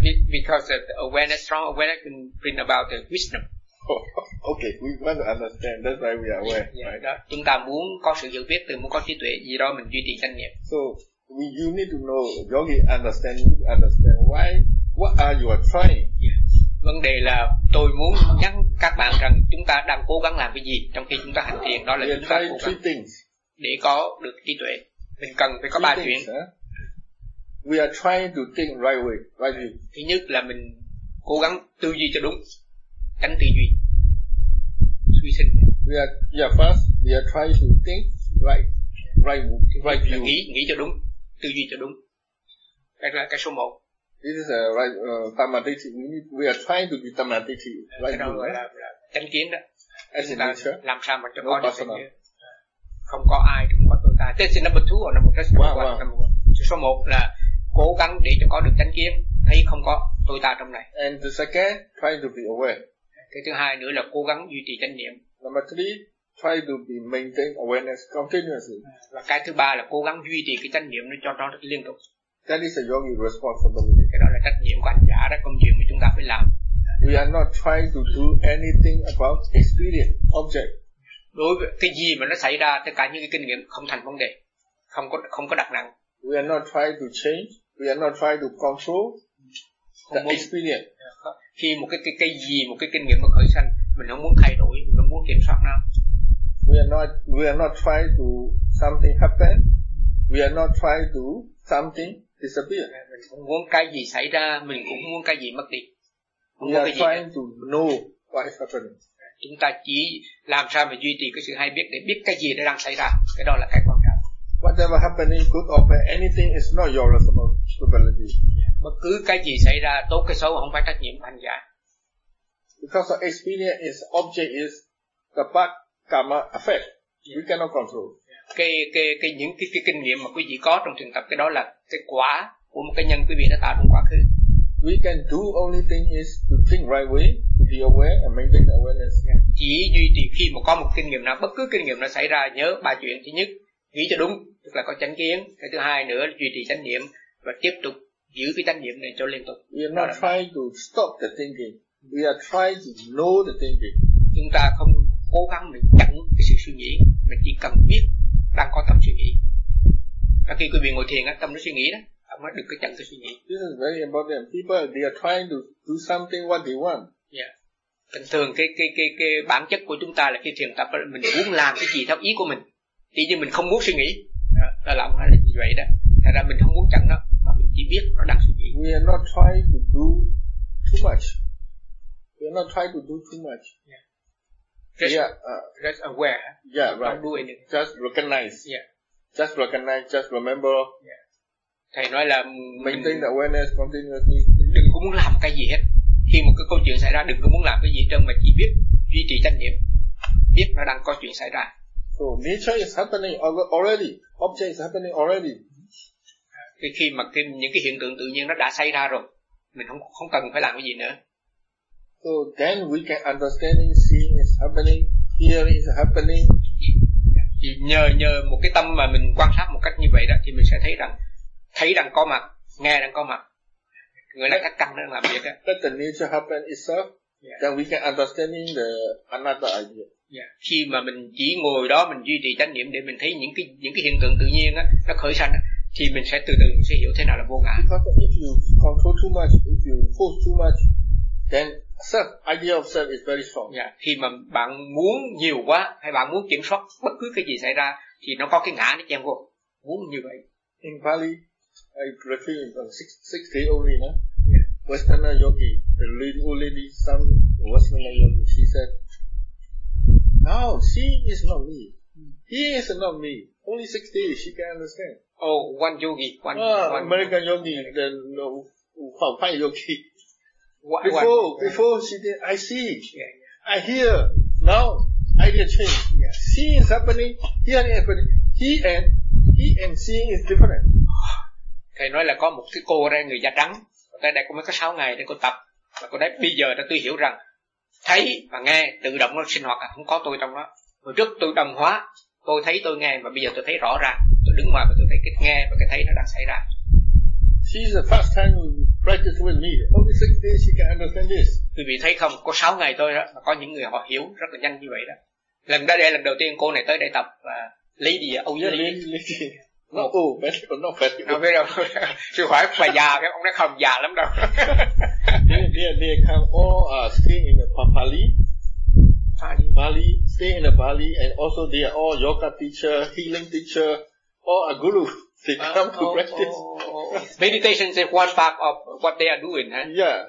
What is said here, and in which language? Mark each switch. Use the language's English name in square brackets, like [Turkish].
[English] Because of the awareness, strong awareness can bring about the wisdom. Okay, we want to understand. That's why we are aware. Yeah, right? [Vietnamese] Chúng ta muốn có sự hiểu biết, từ muốn có trí tuệ gì đó mình duy trì chánh niệm. [English] So you need to know, yogi understand, you understand why, what are you trying? Yeah. [Vietnamese] Vấn đề là tôi muốn nhắc các bạn rằng chúng ta đang cố gắng làm cái gì trong khi chúng ta hành thiền, đó là chúng ta cố gắng để có được trí tuệ. Mình cần phải có ba chuyện. Huh? [English] We are trying to think right way, right view. [Vietnamese] Thứ nhất là mình cố gắng tư duy cho đúng. Tránh tư duy, suy sinh. [English] We are trying to think right view. [Vietnamese] Nghĩ cho đúng, tư duy cho đúng. Đây là cái số 1. [English] This is a right tamadhi. We are trying to be tamadhi. Right view. [Vietnamese] Cái đó gọi là chánh kiến đó. [English] As in nature. [Vietnamese] Làm sao mà cho no có được cái gì? Không có ai, không có tồn tại. [English] This is number 2 or number 3. Wow. [Vietnamese] Số 1 là cố gắng để cho có được chánh kiến, thấy không có tôi ta trong này. [English] And the second, try to be aware. [Vietnamese] Cái thứ hai nữa là cố gắng duy trì chánh niệm. [English] Number 3, try to be maintain awareness continuously. [Vietnamese] Và cái thứ ba là cố gắng duy trì cái chánh niệm cho nó liên tục. [English] That is a yogi responsibility. [Vietnamese] Cái đó là trách nhiệm của hành giả, đó công việc mà chúng ta phải làm. [English] We are not trying to do anything about experience, object. [Vietnamese] Đối với cái gì mà nó xảy ra, tất cả những cái kinh nghiệm không thành vấn đề, không có đặt nặng. [English] We are not trying to change, we are not trying to control. Experience. [Vietnamese] Khi một cái gì, một cái kinh nghiệm nó khởi sanh, mình không muốn thay đổi, mình không muốn kiểm soát nó. [English] We are not trying to something happen. We are not trying to something disappear. [Vietnamese] Mình không muốn cái gì xảy ra, mình cũng muốn cái gì mất đi. Không [English] we are trying to know what is happening. [Vietnamese] Chúng ta chỉ làm sao mà duy trì cái sự hay biết để biết cái gì nó đang xảy ra. Cái đó là cái quan trọng. [English] Whatever happening, good or bad, anything is not your responsibility. [Vietnamese] Bất cứ cái gì xảy ra, tốt cái xấu không phải trách nhiệm hành giả. [English] Because the experience is object is the bad karma effect. Yeah. We cannot control. [Vietnamese] Cái những cái kinh nghiệm mà quý vị có trong trường tập, cái đó là cái quả của một cái nhân quý vị đã tạo trong quá khứ. [English] We can do only thing is to think right way, to be aware and maintain the awareness. Yeah. [Vietnamese] Chỉ duy trì khi mà có một kinh nghiệm nào, bất cứ kinh nghiệm nào xảy ra, nhớ ba chuyện. Thứ nhất, nghĩ cho đúng, tức là có chánh kiến. Cái thứ hai nữa là duy trì chánh niệm và tiếp tục giữ cái chánh niệm này cho liên tục. [English] We are not trying to stop the thinking. We are trying to know the thinking. [Vietnamese] Chúng ta không cố gắng để chặn cái sự suy nghĩ, mà chỉ cần biết đang có tâm suy nghĩ. Và khi quý vị ngồi thiền á, tâm nó suy nghĩ đó, ông nó được cái chặn cái suy nghĩ. [English] This is very important. People, they are trying to do something what they want. Yeah. [Vietnamese] Bình thường cái bản chất của chúng ta là khi thiền tập mình muốn làm cái gì theo ý của mình. Tuy nhiên mình không muốn suy nghĩ. Đó là ông nói là như vậy đó. Thật ra mình không muốn chặn nó, mà mình chỉ biết nó đang suy nghĩ. [English] We are not trying to do too much. We are not trying to do too much. Yeah. Just aware. Yeah, right. Don't do anything. Just recognize. Yeah. Just recognize, just remember. Yeah. [Vietnamese] Thầy nói là [English] maintain the awareness continuously. [Vietnamese] Đừng có muốn làm cái gì hết. Khi một cái câu chuyện xảy ra, đừng có muốn làm cái gì hết, mà chỉ biết duy trì chánh niệm. Biết nó đang có chuyện xảy ra. [English] So nature is happening already. Object is happening already. [Vietnamese] Khi mà những cái hiện tượng tự nhiên nó đã xảy ra rồi, mình không cần phải làm cái gì nữa. [English] So then we can understand seeing is happening, hearing is happening. [Vietnamese] Thì nhờ một cái tâm mà mình quan sát một cách như vậy đó, thì mình sẽ thấy rằng có mặt, nghe đang có mặt, người đó căng đang làm việc á. [English] That the nature happen itself, yeah. Then we can understanding the another idea. Yeah. [Vietnamese] Khi mà mình chỉ ngồi đó, mình duy trì chánh niệm để mình thấy những cái hiện tượng tự nhiên á, nó khởi sanh á, thì mình sẽ từ sẽ hiểu thế nào là vô ngã. [English] Because if you control too much, if you force too much, then self, idea of self is very strong. Yeah. [Vietnamese] Khi mà bạn muốn nhiều quá hay bạn muốn kiểm soát bất cứ cái gì xảy ra thì nó có cái ngã nó chen vô. Muốn như vậy. [English] In Pali, I refer to 60 only, no? Yeah. Western yogi, the old lady, some Western yogi, she said, "No, she is not me. He is not me. Only 60, she can understand." Oh, one yogi, one American yogi, then no, Phật Pháp yogi. Before she did, I see, yeah. I hear, now idea change. Yeah. Seeing is happening, hearing is happening. He and seeing is different. [Vietnamese] Thầy nói là có một cái cô đây, người da trắng, cái đây cũng mới có 6 ngày để cô tập, và cô nói bây giờ đã tôi hiểu rằng thấy và nghe tự động nó sinh hoạt, không có tôi trong đó. Hồi trước tôi đồng hóa, tôi thấy tôi nghe, mà bây giờ tôi thấy rõ ràng, tôi đứng ngoài và tôi thấy cái nghe và cái thấy nó đang xảy ra. [English] She's the first time practice with me. Only 6 days she can understand this. [Vietnamese] Quý vị thấy không? Có 6 ngày thôi đó mà có những người họ hiểu rất là nhanh như vậy đó. Lần đầu tiên cô này tới đây tập là lady ở Âu Giới. [English] Lady. Not old, but not fat. [Vietnamese] Không biết đâu. Chứ hỏi bà già cái ông nói không già lắm đâu. [English] they come all stay in the Pali. Pali. Stay in the Pali and also they are all yoga teacher, healing teacher, all a guru. They come to practice. Meditation is one part of what they are doing, huh? Yeah.